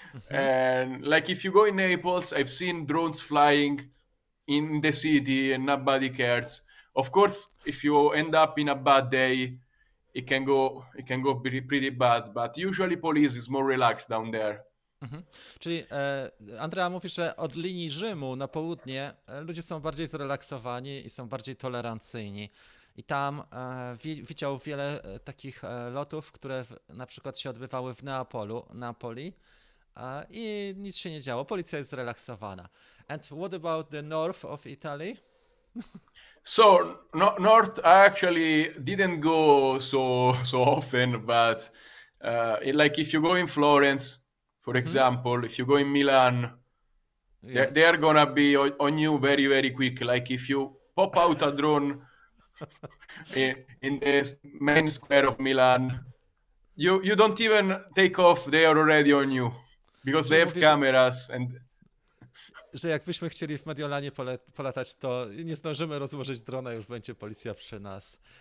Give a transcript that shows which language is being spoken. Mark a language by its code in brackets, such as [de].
[en] And like if you go in Naples, I've seen drones flying in the city and nobody cares. Of course, if you end up in a bad day, it can go pretty bad, but usually police is more relaxed down there. [pl] Czyli Andrea mówi, że od linii Rzymu na południe ludzie są bardziej zrelaksowani i są bardziej tolerancyjni. I tam widział wiele takich lotów, które na przykład się odbywały w Neapoli i nic się nie działo. Policja jest zrelaksowana. [en] And what about the north of Italy? So north, I actually didn't go so often, but like if you go in Florence, for example, if you go in Milan, Yes. they are gonna be on you very, very quick. Like if you pop out a drone in the main square of Milan, you don't even take off, they are already on you because they have cameras and [pl] że jakbyśmy chcieli w Mediolanie polatać, to nie zdążymy rozłożyć drona, już będzie policja przy nas.